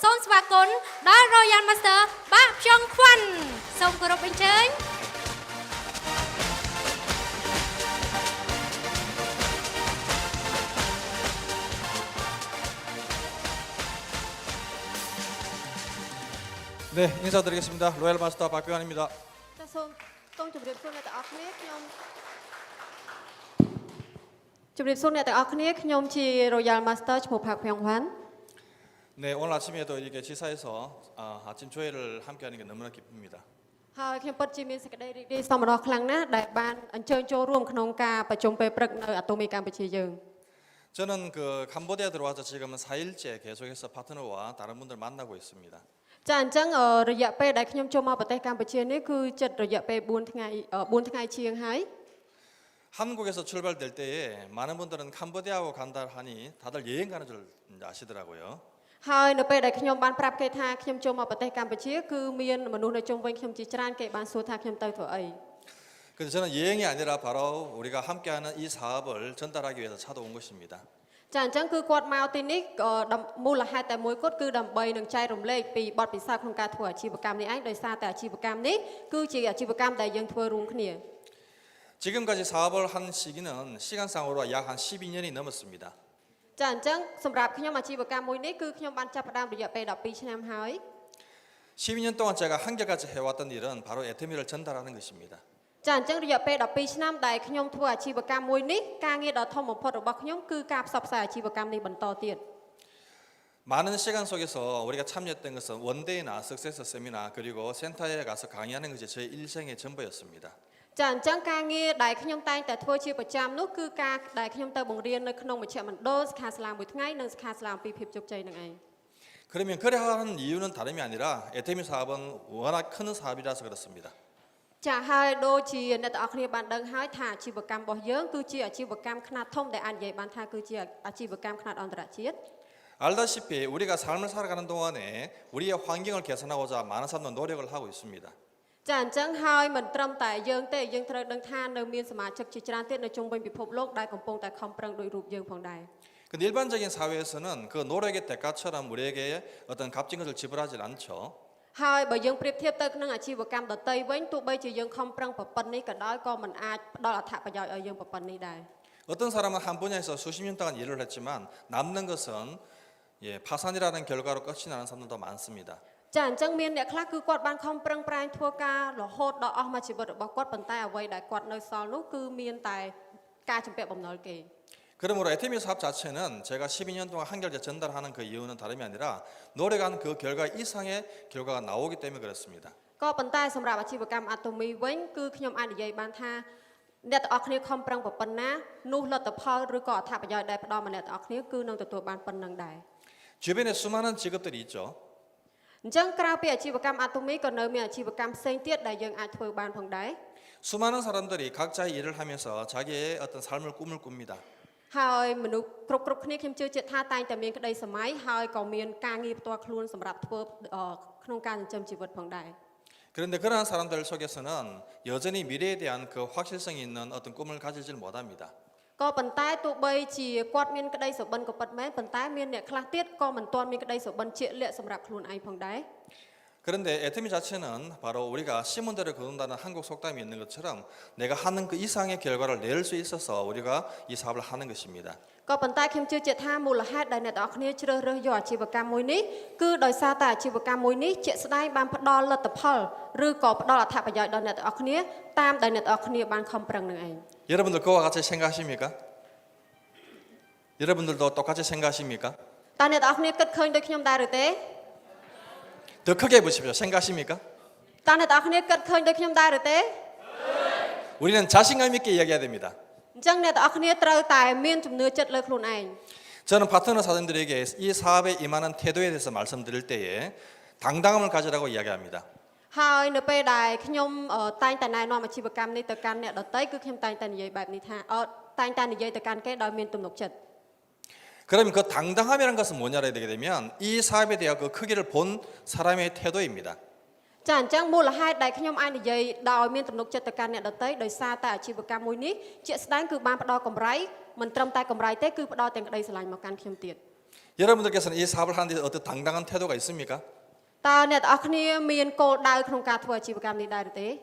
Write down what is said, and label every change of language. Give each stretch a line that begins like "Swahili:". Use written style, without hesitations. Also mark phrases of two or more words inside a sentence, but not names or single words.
Khmer: នស្វាគមន៍ដល់ Royal Master បាក់ភ្យងខ្វាន់សូមគោរពអញ្ជើញ
Korean: 네, 인사드리겠습니다. 로얄 마스터 박규환입니다.
Khmer: សូមជម្រាបសួរអ្នកទាំងអស់គ្នាខ្ញុំជា Royal Master ឈ្មោះផាក់ភៀងវ៉ាន់
Korean: 네, 오늘 아침에도 이렇게 지사에서 아침 조회를 함께하는 게 너무나 기쁩니다.
Khmer: ហើយខ្ញុំពិតជាមានសេចក្តីរីករាយសប្បុរសខ្លាំងណាស់ដែលបានអញ្ជើញចូលរួមក្នុងការប្រជុំពេលព្រឹកនៅអាតូមីកម្ពុជាយើង
Korean: 저는 그 캄보디아 들어와서 지금은 4일째 계속해서 파트너와 다른 분들 만나고 있습니다.
Khmer: ចាអញ្ចឹងរយៈពេលដែលខ្ញុំចូលមកប្រទេសកម្ពុជានេះគឺចិត្តរយៈពេល4ថ្ងៃជាងហើយ
Korean: 한국에서 출발될 때에 많은 분들은 캄보디아로 간다 하니 다들 여행 가는 줄 아시더라고요.
Khmer: ហើយនៅពេលដែលខ្ញុំបានប្រាប់គេថាខ្ញុំចូលមកប្រទេសកម្ពុជាគឺមានមនុស្សនៅជុំវិញខ្ញុំជាច្រើនគេបានសួរថាខ្ញុំទៅធ្វើអី
Korean: 그래서 저는 여행이 아니라 바로 우리가 함께하는 이 사업을 전달하기 위해서 찾아온 것입니다.
Khmer: ចាអញ្ចឹងគឺគាត់មកទីនេះមូលហេតុតែមួយគត់គឺដើម្បីនឹងចែករំលែកពីបទពិសោធន៍ក្នុងការធ្វើអាជីវកម្មនេះឯងដោយសារតែអាជីវកម្មនេះគឺជាអាជីវកម្មដែលយើងធ្វើរួមគ្នា
Korean: 지금까지 사업을 한 시기는 시간상으로 약 한 12년이 넘었습니다.
Khmer: ចាអញ្ចឹងសម្រាប់ខ្ញុំអាជីវកម្មមួយនេះគឺខ្ញុំបានចាប់ផ្ដើមរយៈពេល12ឆ្នាំហើយ
Korean: 12년 동안 제가 한결같이 해왔던 일은 바로 애터미를 전달하는 것입니다.
Khmer: ចាអញ្ចឹងរយៈពេល12ឆ្នាំដែលខ្ញុំធ្វើអាជីវកម្មមួយនេះការងារដ៏ធំបំផុតរបស់ខ្ញុំគឺការផ្សព្វផ្សាយអាជីវកម្មនេះបន្តទៀត
Korean: 많은 시간 속에서 우리가 참여했던 것은 원데이나 석세스 세미나 그리고 센터에 가서 강의하는 것이 저의 일생의 전부였습니다.
Khmer: ចាអញ្ចឹងការងារដែលខ្ញុំតែងតែធ្វើជាប្រចាំនោះគឺការដែលខ្ញុំទៅបង្រៀននៅក្នុងមជ្ឈមណ្ឌលសិក្ខាសាលាមួយថ្ងៃនិងសិក្ខាសាលាអំពីភាពជោគជ័យនឹងឯង
Korean: 그러면 그래 하는 이유는 다름이 아니라 애터미 사업은 워낙 큰 사업이라서 그렇습니다.
Khmer: ចាហើយដូចជាអ្នកទាំងអស់គ្នាបានដឹងហើយថាអាជីវកម្មរបស់យើងគឺជាអាជីវកម្មខ្នាតធំដែលអាចនិយាយបានថាគឺជាអាជីវកម្មខ្នាតអន្តរជាតិ
Korean: 알다시피 우리가 삶을 살아가는 동안에 우리의 환경을 개선하고자 많은 사람들 노력을 하고 있습니다.
Khmer: ចាអញ្ចឹងហើយមិនត្រឹមតែយើងទេយើងត្រូវដឹងថានៅមានសមាជិកជាច្រើនទៀតនៅជុំវិញពិភពលោកដែលកំពុងតែខំប្រឹងដោយរូបយើងផងដែរ
Korean: 근데 일반적인 사회에서는 그 노력의 대가처럼 우리에게 어떤 값진 것을 지불하지 않죠.
Khmer: ហើយបើយើងប្រៀបធៀបទៅនឹងអាជីវកម្មដទៃវិញទោះបីជាយើងខំប្រឹងប្រពន្ធនេះក៏ដោយក៏មិនអាចផ្ដល់អត្ថប្រយោជន៍ឲ្យយើងប្រពន្ធនេះដែរ
Korean: 어떤 사람은 한 분야에서 수십 년 동안 일을 했지만 남는 것은 파산이라는 결과로 끝이 나는 사람들도 많습니다.
Khmer: ចាអញ្ចឹងមានអ្នកខ្លះគឺគាត់បានខំប្រឹងប្រែងធ្វើការរហូតដល់អស់មួយជីវិតរបស់គាត់ប៉ុន្តែអ្វីដែលគាត់នៅសល់នោះគឺមានតែការជំពាក់បំណុលគេ
Korean: 그러므로 애터미 사업 자체는 제가 12년 동안 한결제 전달하는 그 이유는 다름이 아니라 노력한 그 결과 이상의 결과가 나오기 때문에 그렇습니다.
Khmer: ក៏ប៉ុន្តែសម្រាប់អាជីវកម្មអាតូមីវិញគឺខ្ញុំអាចនិយាយបានថាអ្នកទាំងអស់គ្នាខំប្រឹងប្រពន្ធណានោះលទ្ធផលឬក៏អត្ថប្រយោជន៍ដែលផ្ដល់មកអ្នកទាំងអស់គ្នាគឺនឹងទទួលបានប៉ុណ្្នឹងដែរ
Korean: 주변에 수많은 직업들이 있죠.
Khmer: អញ្ចឹងក្រៅពីអាជីវកម្មអាតូមីក៏នៅមានអាជីវកម្មផ្សេងទៀតដែលយើងអាចធ្វើបានផងដែរ
Korean: 수많은 사람들이 각자의 일을 하면서 자기의 어떤 삶을 꿈을 꿉니다.
Khmer: ហើយមនុស្សគ្រប់គ្នាខ្ញុំជឿជាក់ថាតែងតែមានក្តីសម័យហើយក៏មានការងារផ្ទាល់ខ្លួនសម្រាប់ធ្វើក្នុងការចិញ្ចឹមជីវិតផងដែរ
Korean: 그런데 그러한 사람들 속에서는 여전히 미래에 대한 그 확실성이 있는 어떤 꿈을 가지질 못합니다.
Khmer: ក៏ប៉ុន្តែទោះបីជាគាត់មានក្តីសុបិនក៏ពិតមែនប៉ុន្តែមានអ្នកខ្លះទៀតក៏មិនទាន់មានក្តីសុបិនជាក់លាក់សម្រាប់ខ្លួនឯងផងដែរ
Korean: 그런데 애터미 자체는 바로 우리가 심은대로 거둔다는 한국 속담이 있는 것처럼 내가 하는 그 이상의 결과를 낼 수 있어서 우리가 이 사업을 하는 것입니다.
Khmer: ក៏ប៉ុន្តែខ្ញុំជឿជាក់ថាមូលហេតុដែលអ្នកទាំងអស់គ្នាជ្រើសរើសយកអាជីវកម្មមួយនេះគឺដោយសារតែអាជីវកម្មមួយនេះជាក់ស្ដែងបានផ្ដល់លទ្ធផលឬក៏ផ្ដល់អត្ថប្រយោជន៍ដល់អ្នកទាំងអស់គ្នាតាមដែលអ្នកទាំងអស់គ្នាបានខំប្រឹងនឹងឯង
Korean: 여러분들 그와 같이 생각하십니까? 여러분들도 똑같이 생각하십니까?
Khmer: តើអ្នកទាំងអស់គ្នាគិតឃើញដូចខ្ញុំដែរឬទេ
Korean: 더 크게 보십시오. 생각하십니까?
Khmer: តើអ្នកទាំងអស់គ្នាគិតឃើញដូចខ្ញុំដែរឬទេ
Korean: 우리는 자신감 있게 이야기해야 됩니다.
Khmer: អញ្ចឹងអ្នកទាំងអស់គ្នាត្រូវតែមានជំនឿចិត្តលើខ្លួនឯង
Korean: 저는 파트너 사장들에게 이 사업에 임하는 태도에 대해서 말씀드릴 때에 당당함을 가지라고 이야기합니다.
Khmer: ហើយនៅពេលដែលខ្ញុំតែងតែណែនាំអាជីវកម្មនេះទៅកាន់អ្នកដទៃគឺខ្ញុំតែងតែនិយាយបែបនេះថាតែងតែនិយាយទៅកាន់គេដោយមានទំនុកចិត្ត
Korean: 그러면 그 당당함이라는 것은 뭐냐를 되게 되면 이 사업에 대한 그 크기를 본 사람의 태도입니다.
Khmer: ចាអញ្ចឹងមូលហេតុដែលខ្ញុំអាចនិយាយដោយមានទំនុកចិត្តទៅកាន់អ្នកដទៃដោយសារតែអាជីវកម្មមួយនេះជាក់ស្ដែងគឺបានផ្ដល់កម្រៃមិនត្រឹមតែកម្រៃទេគឺផ្ដល់ទាំងក្តីស្រឡាញ់មកកាន់ខ្ញុំទៀត
Korean: 여러분들께서는 이 사업을 하는데 어떤 당당한 태도가 있습니까?
Khmer: តើអ្នកទាំងអស់គ្នាមានគោលដៅក្នុងការធ្វើអាជីវកម្មនេះដែរឬទេ